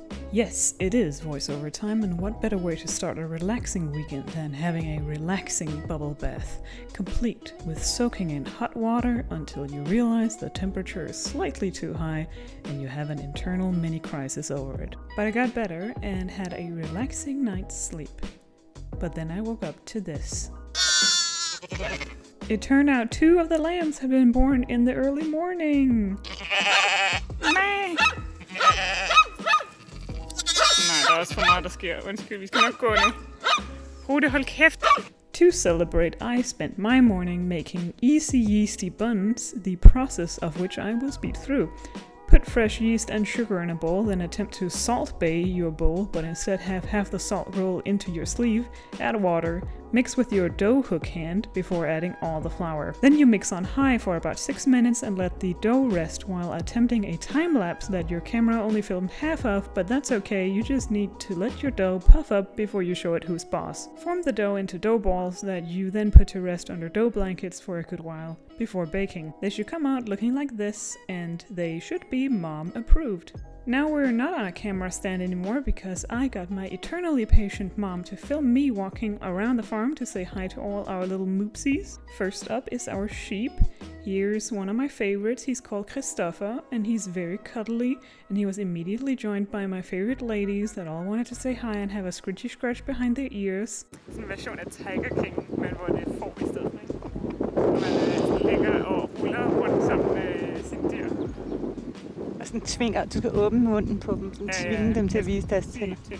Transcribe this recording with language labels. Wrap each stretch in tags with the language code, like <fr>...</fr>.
<en>Yes, it is voiceover time, and what better way to start a relaxing weekend than having a relaxing bubble bath, complete with soaking in hot water until you realize the temperature is slightly too high and you have an internal mini crisis over it. But I got better and had a relaxing night's sleep. But then I woke up to this. It turned out 2 of the lambs had been born in the early morning.</en> <da>Nej, der er også for meget, der sker. Undskyld, vi skal nok gå nu. Rute, hold kæft!</da> <en>To celebrate, I spent my morning making easy yeasty buns, the process of which I will speed through. Put fresh yeast and sugar in a bowl, then attempt to salt bae your bowl, but instead have half the salt roll into your sleeve, add water, mix with your dough hook hand before adding all the flour. Then you mix on high for about 6 minutes and let the dough rest while attempting a time lapse that your camera only filmed half of, but that's okay, you just need to let your dough puff up before you show it who's boss. Form the dough into dough balls that you then put to rest under dough blankets for a good while before baking. They should come out looking like this, and they should be mom approved. Now we're not on a camera stand anymore because I got my eternally patient mom to film me walking around the farm to say hi to all our little moopsies. First up is our sheep. Here's one of my favorites. He's called Christopher and he's very cuddly, and he was immediately joined by my favorite ladies that all wanted to say hi and have a scritchy scratch behind their ears.</en> <da>Sådan en version af Tiger King, men hvor det er får I stedet, ikke? Man ligger og ruller rundt sammen med sine dyr. Og sådan tvinger, du skal åbne munden på dem, sådan tvinge dem til at vise deres tænder.</da>